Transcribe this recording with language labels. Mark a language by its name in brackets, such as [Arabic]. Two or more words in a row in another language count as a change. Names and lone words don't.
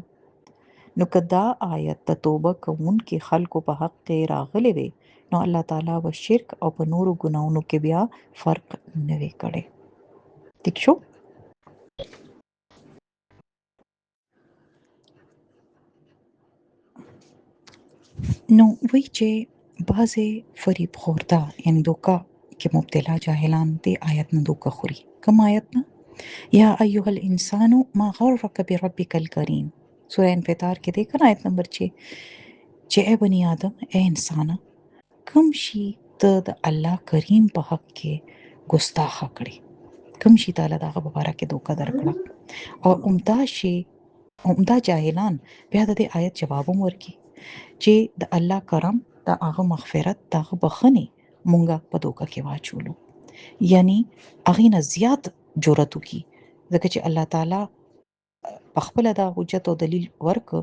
[Pashto] نو که دا آیت د توبه کوونکي خلکو په حق کې راغلی وي، نو الله تعالی به شرک او په نورو ګناهونو کې بیا فرق نه وي کړی. ٹھیک شو؟ نو وایي چې بعضې فریب خورده یعنی دوکه کې مبتلا جاهلان دې آیت نه دوکه خوري. کوم آیت نه؟ [Arabic] یا ایها الانسان ما غرک بربک الکریم، [Pashto] سوره انفطار کې دی کنه آیت نمبر 6 چې اے بنی آدم، اے انسانه، کوم شي ته د الله کریم په حق کې ګستاخه کړي، کوم شي تعالی دغه په باره کې دوکه درکړه. او عمده جاهلان بیا د دې آیت جواب هم ورکړي چې د الله کرم، د هغه مغفرت، د هغه بخښنې مونږه په دوکه کې واچولو، یعنی هغې نه زیات جرأت وکړي، ځکه چې الله تعالی په خپله دا حجت او دلیل ورکړ.